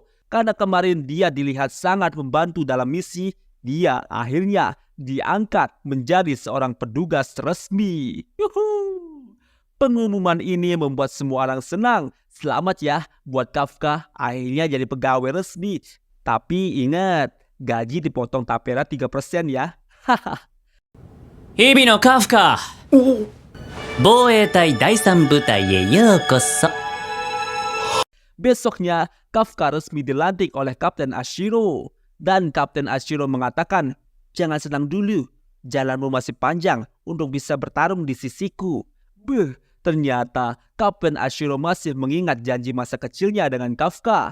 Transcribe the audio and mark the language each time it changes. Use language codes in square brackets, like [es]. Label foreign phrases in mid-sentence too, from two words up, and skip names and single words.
[id] Karena kemarin dia dilihat sangat membantu dalam misi, dia akhirnya diangkat menjadi seorang petugas resmi. Yuhuu. Pengumuman ini membuat semua orang senang. Selamat ya buat Kafka, akhirnya jadi pegawai resmi. Tapi ingat, gaji dipotong tapera 3% ya. Haha. [ja] 日々のカフカ、防衛隊第3部隊へようこそ。 [id] Besoknya, Kafka resmi dilantik oleh Kapten Ashiro. Dan Kapten Ashiro mengatakan, "Jangan senang dulu, jalanmu masih panjang untuk bisa bertarung di sisiku." Beuh, ternyata Kapten Ashiro masih mengingat janji masa kecilnya dengan Kafka.